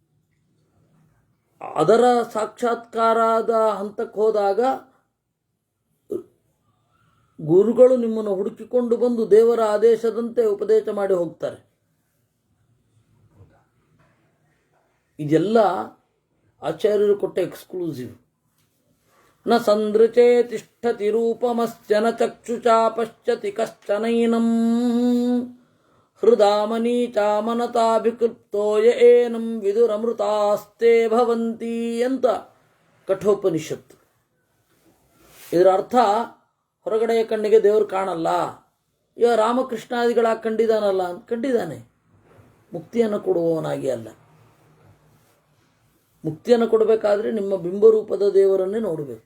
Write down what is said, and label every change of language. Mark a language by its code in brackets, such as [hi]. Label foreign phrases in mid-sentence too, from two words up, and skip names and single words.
[kn] ಅದರ ಸಾಕ್ಷಾತ್ಕಾರದ ಹಂತಕ್ಕೆ ಹೋದಾಗ ಗುರುಗಳು ನಿಮ್ಮನ್ನು ಹುಡುಕಿಕೊಂಡು ಬಂದು ದೇವರ ಆದೇಶದಂತೆ ಉಪದೇಶ ಮಾಡಿ ಹೋಗ್ತಾರೆ. ಇದೆಲ್ಲ ಆಚಾರ್ಯರು ಕೊಟ್ಟ ಎಕ್ಸ್ಕ್ಲೂಸಿವ್. [sa] ನ ಸಂದೃಚೇ ತಿಷ್ಠತಿ ರೂಪಮಸ್ಯ ನ ಚಕ್ಷುಷಾ ಪಶ್ಯತಿ ಕಶ್ಚನೈನಂ ಹೃದಾಮನಿ ಚಾಮನತಾಭಿಕೃಪ್ತೋ ಏನಂ ವಿದುರಮೃತಾಸ್ತೆ ಭವಂತಿ [kn] ಅಂತ ಕಠೋಪನಿಷತ್ತು. ಇದರ ಅರ್ಥ ಹೊರಗಡೆಯ ಕಣ್ಣಿಗೆ ದೇವರು ಕಾಣಲ್ಲ. ಈಗ ರಾಮಕೃಷ್ಣಾದಿಗಳಾಗಿ ಕಂಡಿದ್ದಾನಲ್ಲ ಅಂತ ಕಂಡಿದ್ದಾನೆ, ಮುಕ್ತಿಯನ್ನು ಕೊಡುವವನಾಗಿ ಅಲ್ಲ. ಮುಕ್ತಿಯನ್ನು ಕೊಡಬೇಕಾದ್ರೆ ನಿಮ್ಮ ಬಿಂಬರೂಪದ ದೇವರನ್ನೇ ನೋಡಬೇಕು.